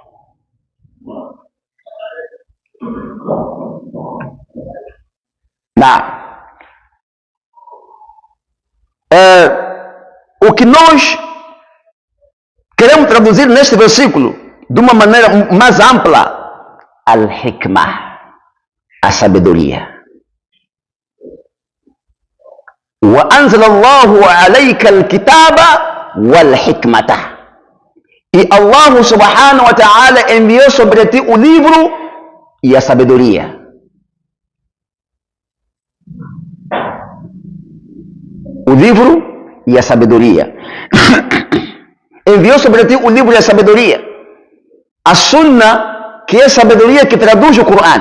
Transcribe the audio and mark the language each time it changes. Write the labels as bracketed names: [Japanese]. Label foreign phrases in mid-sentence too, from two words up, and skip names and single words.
[Portuguese] O que nós queremos traduzir neste versículo de uma maneira mais ampla, al-hikmah, a sabedoria. [Arabic] وأنزل الله عليك الكتاب والحكمة, [Portuguese] e Allah [Arabic] سبحانه وتعالى [Portuguese] enviou sobre ti o livro e a sabedoria. O livro e a sabedoria. Enviou sobre ti o livro e a sabedoria. A Sunna, que é a sabedoria que traduz o Corão.